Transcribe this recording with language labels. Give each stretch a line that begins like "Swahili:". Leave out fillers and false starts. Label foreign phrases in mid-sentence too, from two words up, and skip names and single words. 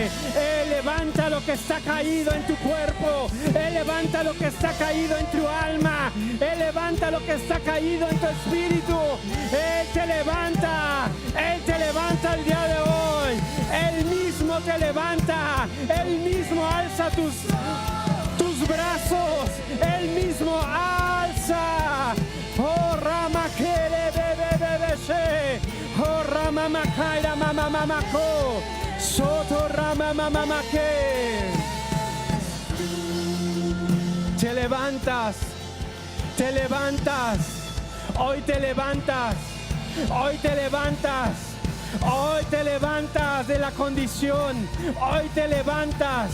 Spanish: Él levanta lo que está caído en tu cuerpo, Él levanta lo que está caído en tu alma, Él levanta lo que está caído en tu espíritu. Él te levanta el día de hoy, Él mismo te levanta, Él mismo alza tus brazos, Él mismo alza. Oh Rama Kere Bebebe, oh Rama Makaira Mama Mamako, Soto Rama Mama Make. Te levantas, hoy te levantas, hoy te levantas, hoy te levantas de la condición, hoy te levantas.